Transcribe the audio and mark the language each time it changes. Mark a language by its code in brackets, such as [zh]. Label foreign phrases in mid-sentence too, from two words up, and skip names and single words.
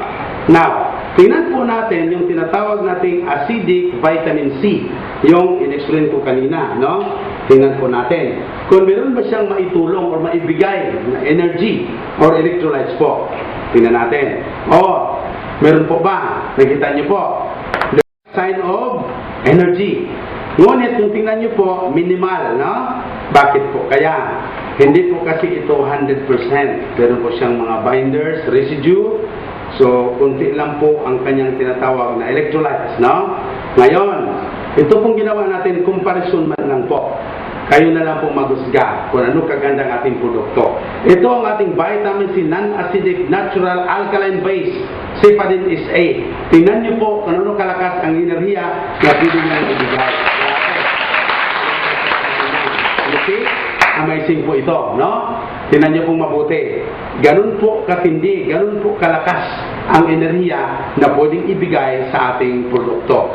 [tl] Now, tingnan po natin yung tinatawag nating [en] acidic vitamin C, [tl] yung in-explain ko kanina, no? Tingnan po natin. Kung meron ba siyang maitulong or maibigay na [en] energy or electrolytes [tl] po. Tingnan natin. Meron po ba? Nakita niyo po. [en] The sign of energy. [tl] Ngunit kung tingnan niyo po, minimal, no? Bakit po? Kaya, hindi po kasi ito 100%. Meron po siyang mga binders, residue. So, kunti lang po ang kanyang tinatawag na electrolytes, no? Ngayon, ito pong ginawa natin, comparison man lang po. Kayo na lang po maghusga kung ano kaganda ang ating produkto. Ito ang ating [en] vitamin C, non-acidic, natural, alkaline base. Cephalin is A. [tl] Tingnan niyo po kung ano kalakas ang enerhiya na pwede niyang ibigay. Okay? Amazing po ito, no? Tingnan niyo pong mabuti. Ganun po katindi, ganun po kalakas ang enerhiya na pwedeng ibigay sa ating produkto.